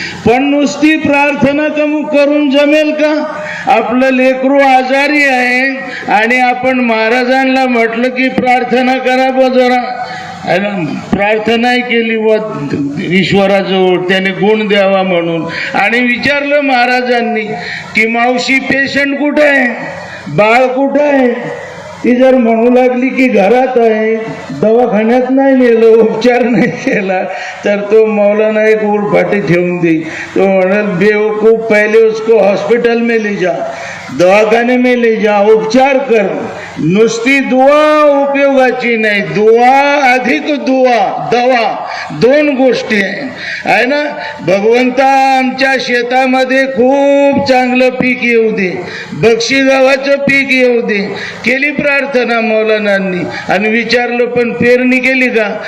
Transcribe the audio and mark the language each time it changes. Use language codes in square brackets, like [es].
[mr] पण नुसती प्रार्थना करून जमेल का? आपलं लेकरू आजारी आहे आणि आपण महाराजांना म्हटलं की प्रार्थना करा बा जरा, प्रार्थना केली व ईश्वराजवळ त्याने गुण द्यावा म्हणून, आणि विचारलं महाराजांनी की मावशी पेशंट कुठे आहे, बाळ कुठे आहे? ती जर म्हणू लागली की घरात आहे, दवाखान्यात नाही नेलं, उपचार नाही केला, तर तो मौलाना एक उलफाटी ठेवून दे. [hi] तो म्हणाल, बेवकूफ, पहले उसको हॉस्पिटल में ले जा, दवाखाने में ले जा, उपचार कर. [mr] नुसती दुआ उपयोगाची नाही, दुआ अधिक दुआ, दवा, दोन गोष्टी आहे ना. भगवंता, आमच्या शेतामध्ये खूप चांगलं पीक येऊ दे, बक्षी गावाचं पीक येऊ दे. केली प्रार्थना मौलानांनी आणि विचारलं पण पेरणी केली का?